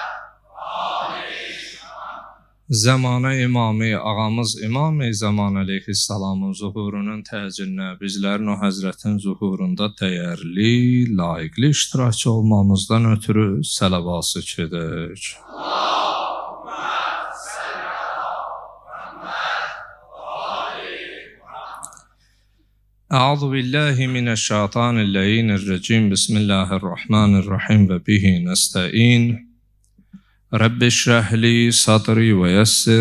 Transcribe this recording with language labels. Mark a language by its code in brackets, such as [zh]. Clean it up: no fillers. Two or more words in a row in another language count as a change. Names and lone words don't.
[az] Zəmanə imamı, ağamız İmam-ı Zaman əleyhissalamın zuhurunun təcilinə, bizlərin o həzrətin zuhurunda dəyərli, layiqli iştirakçı olmamızdan ötürü səlavası edək. [ar] أعوذ بالله من الشيطان اللعين الرجيم بسم الله الرحمن الرحيم وبه نستعين رب اشرح لي صدري ويسر